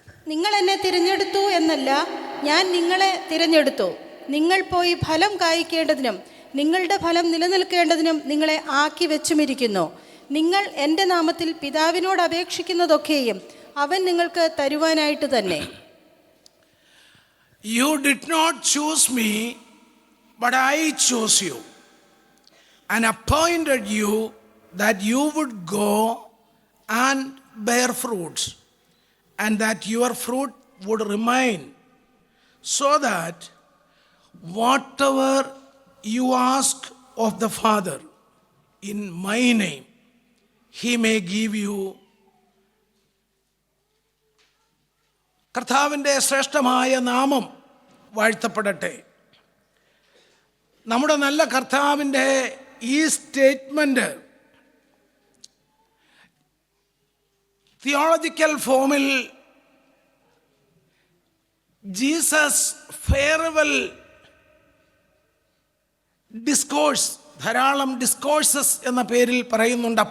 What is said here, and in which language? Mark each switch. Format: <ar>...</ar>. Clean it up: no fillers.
<ml>നിങ്ങൾ എന്നെ തിരഞ്ഞെടുത്തു എന്നല്ല, ഞാൻ നിങ്ങളെ തിരഞ്ഞെടുത്തു. നിങ്ങൾ പോയി ഫലം കായ്ക്കേണ്ടതിനും നിങ്ങളുടെ ഫലം നിലനിൽക്കേണ്ടതിനും നിങ്ങളെ ആക്കി വെച്ചുമിരിക്കുന്നു. നിങ്ങൾ എൻ്റെ നാമത്തിൽ പിതാവിനോട് അപേക്ഷിക്കുന്നതൊക്കെയും അവൻ നിങ്ങൾക്ക് തരുവാനായിട്ട് തന്നെ.</ml> <en>You did not choose me, but I chose you and appointed you that you would go and bear fruits, and that your fruit would remain, so that whatever you ask of the Father in my name, he may give you.</en> <ml>കർത്താവിൻ്റെ ശ്രേഷ്ഠമായ നാമം വാഴ്ത്തപ്പെടട്ടെ. നമ്മുടെ നല്ല കർത്താവിൻ്റെ ഈ statement theological ഫോമിൽ Jesus farewell discourse, ധാരാളം discourses എന്ന പേരിൽ പറയുന്നുണ്ട്.</ml>